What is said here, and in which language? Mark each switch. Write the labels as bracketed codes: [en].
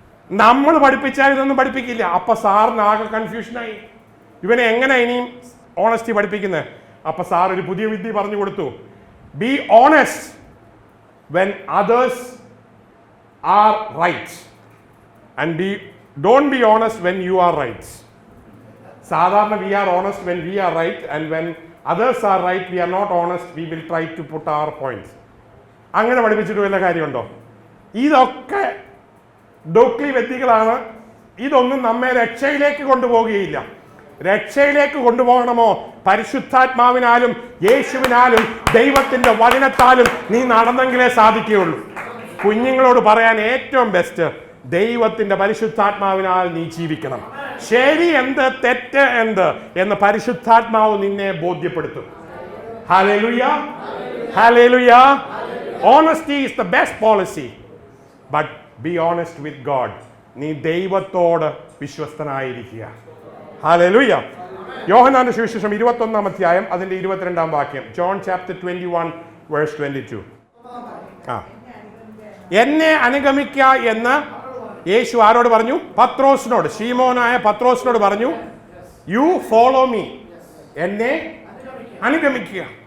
[ml] നമ്മൾ പഠിപ്പിച്ചാൽ ഇതൊന്നും പഠിപ്പിക്കില്ല. അപ്പൊ സാറിന് ആകെ കൺഫ്യൂഷനായി. ഇവനെ എങ്ങനെ ഇനിയും ഓണസ്റ്റി പഠിപ്പിക്കുന്നത്? അപ്പൊ സാർ ഒരു പുതിയ വിദ്യ പറഞ്ഞു കൊടുത്തു. [en] Be honest when others are right and don't be honest when you are right. സാധാരണ we are honest when we are right and when others are right, we are not honest, we will try to put our points. [ml] അങ്ങനെ പഠിപ്പിച്ചിട്ട് വല്ല കാര്യമുണ്ടോ? ഇതൊക്കെ ഡോക്ലി വ്യക്തികളാണ്. ഇതൊന്നും നമ്മെ രക്ഷയിലേക്ക് കൊണ്ടുപോകുകയില്ല. രക്ഷയിലേക്ക് കൊണ്ടുപോകണമോ? പരിശുദ്ധാത്മാവിനാലും യേശുവിനാലും ദൈവത്തിന്റെ വചനത്താലും നീ നടന്നെങ്കിലേ സാധിക്കുകയുള്ളൂ. കുഞ്ഞുങ്ങളോട് പറയാൻ ഏറ്റവും ബെസ്റ്റ്, ദൈവത്തിന്റെ പരിശുദ്ധാത്മാവിനാൽ നീ ജീവിക്കണം. ശരി എന്ത്, തെറ്റ് എന്ത് എന്ന് പരിശുദ്ധാത്മാവ് നിന്നെ ബോധ്യപ്പെടുത്തും. Hallelujah, hallelujah. [en] Honesty is the best policy, but be honest with God. [ml] നീ ദൈവത്തോട് വിശ്വസ്തനായിരിക്കുക. ഹല്ലേലൂയ. യോഹന്നാന്റെ സുവിശേഷം 21-ാം അധ്യായം അതിന്റെ 22-ാം വാക്യം. [en] John chapter 21 verse 22. [ml] എന്നെ അനുഗമിക്കുക എന്ന് യേശു ആരോട് പറഞ്ഞു? പത്രോസിനോട്, ശീമോനായ പത്രോസിനോട് പറഞ്ഞു, [en] you follow me, [ml] എന്നെ അനുഗമിക്കുക.